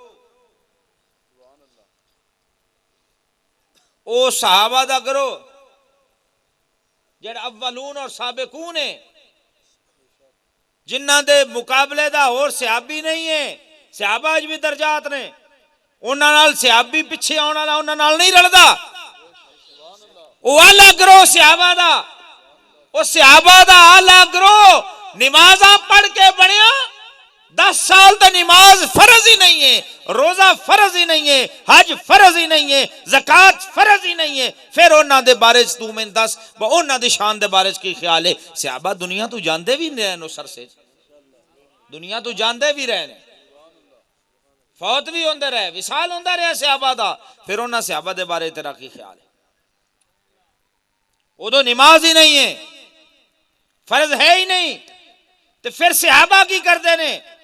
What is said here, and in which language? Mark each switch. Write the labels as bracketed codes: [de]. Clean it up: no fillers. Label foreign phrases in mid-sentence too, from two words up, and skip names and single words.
[pa] او صحابہ دا گروہ جڑے اولون اور سابقون ہیں، جنہ دے مقابلے دا اور صحابی نہیں ہے، صحابہ اج بھی درجات نے، انہاں نال صحابی پیچھے آن والا انہاں نال نہیں رلدا، او اعلی گروہ صحابہ دا، او صحابہ دا اعلی گروہ نمازاں پڑھ کے بنیا 10 سال تو نماز فرض ہی نہیں ہے، روزہ فرض ہی نہیں ہے، حج فرض ہی نہیں ہے، زکوٰۃ فرض ہی نہیں ہے، پھر انہاں دے بارے چ تو میں دس انہاں دی شان دے بارے چ کی خیال ہے؟ صحابہ دنیا تو جاندے بھی رہے نو سر سے، دنیا تو جاندے بھی رہے نے، فوت بھی ہوندے رہے، وصال ہوندا رہا صحابہ دا، پھر انہاں صحابہ دے بارے تیرا کی خیال ہے؟ ادو نماز ہی نہیں ہے، فرض ہے ہی نہیں، تو پھر صحابہ کی کردے نے؟